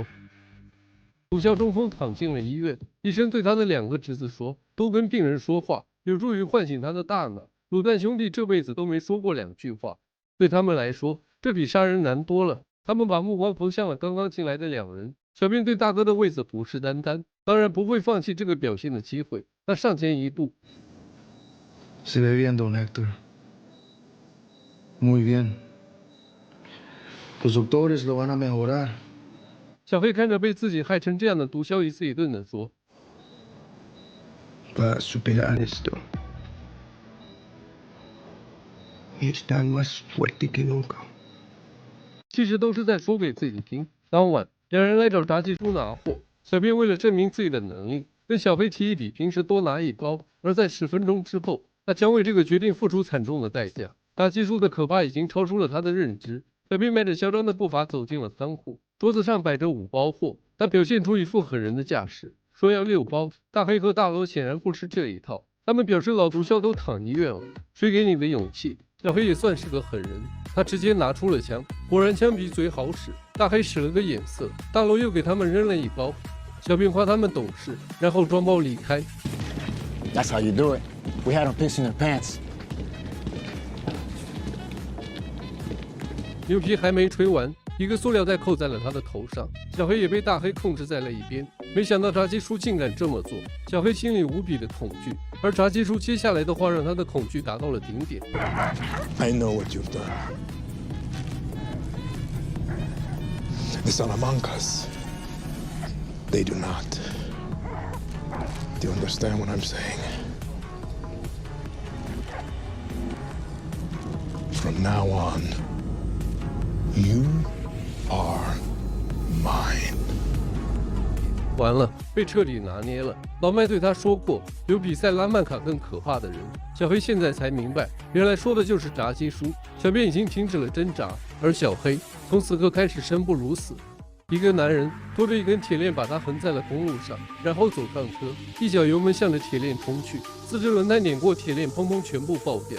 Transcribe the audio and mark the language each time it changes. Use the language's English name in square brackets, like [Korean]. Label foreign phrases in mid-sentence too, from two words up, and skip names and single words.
[Chinese] 毒枭中风躺进了医院，医生对他的两个侄子说，多跟病人说话有助于唤醒他的大脑。卤蛋兄弟这辈子都没说过2句话，对他们来说这比杀人难多了。他们把目光投向了刚刚进来的2人。小便对大哥的位子虎视眈眈，当然不会放弃这个表现的机会。他上前一步， [Spanish] Se ve bien, don Héctor. Muy bien. Los doctores lo van a mejorar. [Chinese] 小黑看着被自己害成这样的毒枭，一字一顿地说 [Spanish] Va a superar esto. Y está más fuerte que nunca. [Chinese] 其实都是在说给自己听。当晚，2人来找炸鸡叔拿货。小便为了证明自己的能力，跟小黑提议比平时多拿1包。而在10分钟之后，他将为这个决定付出惨重的代价。炸鸡叔的可怕已经超出了他的认知。小便迈着嚣张的步伐走进了仓库，桌子上摆着5包货，他表现出一副狠人的架势，说要6包。大黑和大罗显然不吃这一套，他们表示老毒枭都躺医院了，谁给你的勇气？小黑也算是个狠人，他直接拿出了枪，果然枪比嘴好使。大黑使了个眼色，大罗又给他们扔了1包。小便夸他们懂事，然后装包离开。 [English] That's how you do it. We had them pissing their pants. [Chinese] 牛皮还没吹完，一个塑料袋扣在了他的头上，小黑也被大黑控制在了一边。没想到炸鸡叔竟敢这么做，小黑心里无比的恐惧，而炸鸡叔接下来的话让他的恐惧达到了顶点。 [English] I know what you've done. The Salamancas, they do not. Do you understand what I'm saying? From now on, you are mine. [Chinese] 完了，被彻底拿捏了。老麦对他说过，有比塞拉曼卡更可怕的人。小黑现在才明白，原来说的就是炸鸡叔。小便已经停止了挣扎，而小黑从此刻开始生不如死。一个男人拖着一根铁链把他横在了公路上，然后走上车，一脚油门向着铁链冲去，4只轮胎碾过铁链，砰砰全部爆掉。